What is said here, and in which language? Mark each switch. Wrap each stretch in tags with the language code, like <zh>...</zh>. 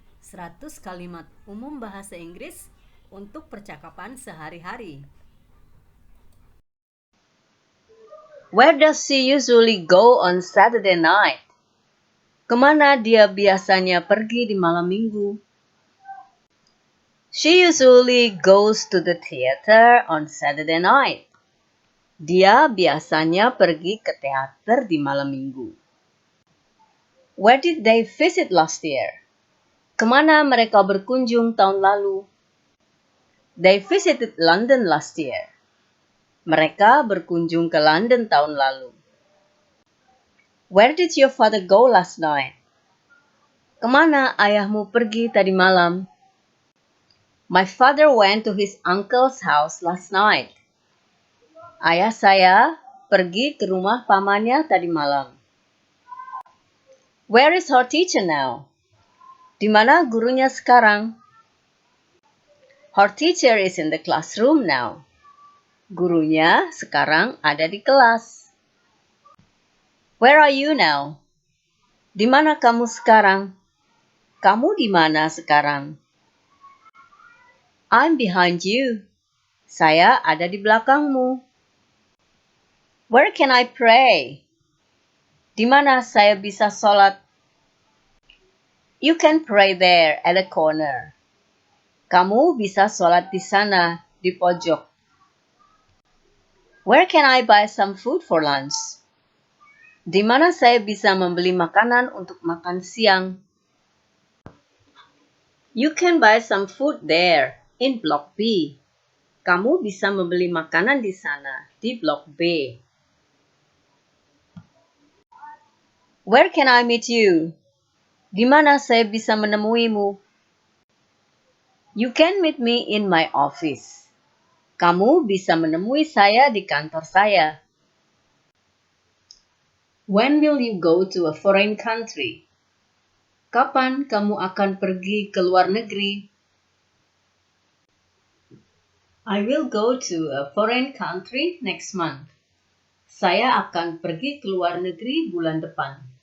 <id>100 kalimat umum bahasa Inggris untuk percakapan sehari-hari.</id> <en>Where does she usually go on Saturday night?</en> <id>Kemana dia biasanya pergi di malam minggu?</id> <en>She usually goes to the theater on Saturday night.</en> <id>Dia biasanya pergi ke teater di malam minggu.</id> <en>Where did they visit last year?</en> <id>Kemana mereka berkunjung tahun lalu?</id> <en>They visited London last year.</en> <id>Mereka berkunjung ke London tahun lalu.</id> <en>Where did your father go last night?</en> <id>Kemana ayahmu pergi tadi malam?</id> <en>My father went to his uncle's house last night.</en> <id>Ayah saya pergi ke rumah pamannya tadi malam.</id> <en>Where is her teacher now?</en> <id>Di mana gurunya sekarang?</id> <en>Her teacher is in the classroom now.</en> <id>Gurunya sekarang ada di kelas.</id> <en>Where are you now?</en> <id>Di mana kamu sekarang? Kamu di mana sekarang?</id> <en>I'm behind you.</en> <id>Saya ada di belakangmu.</id> <en>Where can I pray?</en> <id>Di mana saya bisa sholat?</id> <en>You can pray there at the corner.</en> <id>Kamu bisa sholat di sana, di pojok.</id> <en>Where can I buy some food for lunch?</en> <id>Di mana saya bisa membeli makanan untuk makan siang?</id> <en>You can buy some food there, in Block B.</en> <id>Kamu bisa membeli makanan di sana, di Blok B.</id> <en>Where can I meet you?</en> <id>Di mana saya bisa menemuimu?</id> <en>You can meet me in my office.</en> <id>Kamu bisa menemui saya di kantor saya.</id> <en>When will you go to a foreign country?</en> <id>Kapan kamu akan pergi ke luar negeri?</id> <en>I will go to a foreign country next month.</en> <id>Saya akan pergi ke luar negeri bulan depan.</id>